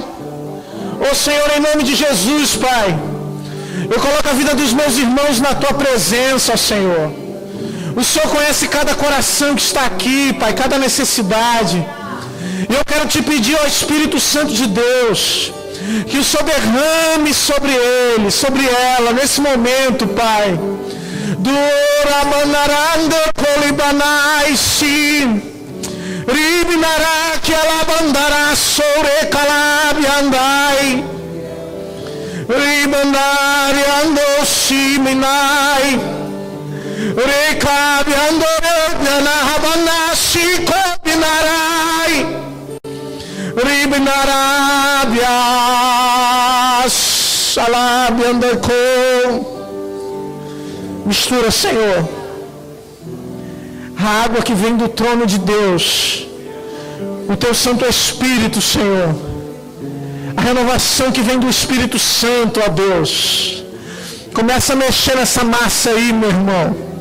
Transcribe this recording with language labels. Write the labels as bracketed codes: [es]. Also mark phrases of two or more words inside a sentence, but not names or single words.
[pt] Ô Senhor, em nome de Jesus, Pai, eu coloco a vida dos meus irmãos na Tua presença, ó Senhor. O Senhor conhece cada coração que está aqui, Pai, cada necessidade. E eu quero Te pedir, ó Espírito Santo de Deus, que o Senhor derrame sobre ele, sobre ela, nesse momento, Pai. Duramanarande colibanaisi, ribinaraki alabandara sore calabiandai, ribandari ando siminai, recabiando nahabanasi cobinarai, ribinarabias salabiandacom. Mistura, Senhor, a água que vem do trono de Deus, o Teu Santo Espírito, Senhor, a renovação que vem do Espírito Santo, ó Deus. Começa a mexer nessa massa aí, meu irmão.